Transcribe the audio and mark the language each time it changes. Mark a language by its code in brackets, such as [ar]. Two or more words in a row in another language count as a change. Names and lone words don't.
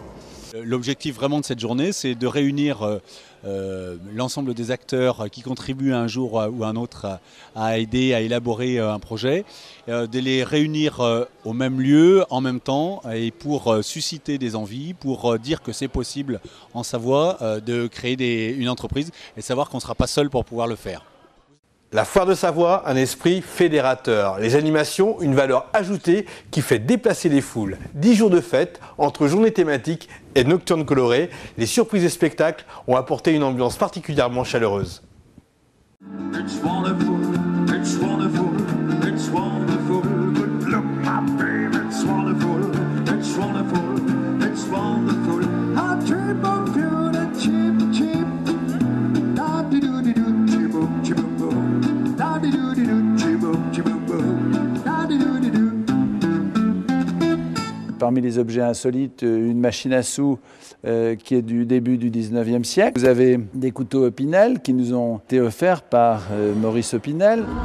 [fr] L'objectif vraiment de cette journée, c'est de réunir l'ensemble des acteurs qui contribuent un jour ou un autre à aider à élaborer un projet, de les réunir au même lieu, en même temps, et pour susciter des envies, pour dire que c'est possible en Savoie de créer une entreprise et savoir qu'on ne sera pas seul pour pouvoir le faire. La foire de Savoie, un esprit fédérateur. Les animations, une valeur ajoutée qui fait déplacer les foules. 10 jours de fête, entre journées thématiques et nocturnes colorées, les surprises et spectacles ont apporté une ambiance particulièrement chaleureuse. [en] It's wonderful, it's wonderful, it's wonderful. But look, my baby, it's wonderful, it's wonderful, it's wonderful. I dream of you, the cheap, cheap. Da-di-do-di-do, chiboo, chiboo, da-di-do-di-do, chiboo, chiboo, da-di-do-di-do. [fr] Parmi les objets insolites, une machine à sous qui est du début du 19e siècle. Vous avez des couteaux Opinel qui nous ont été offerts par Maurice Opinel.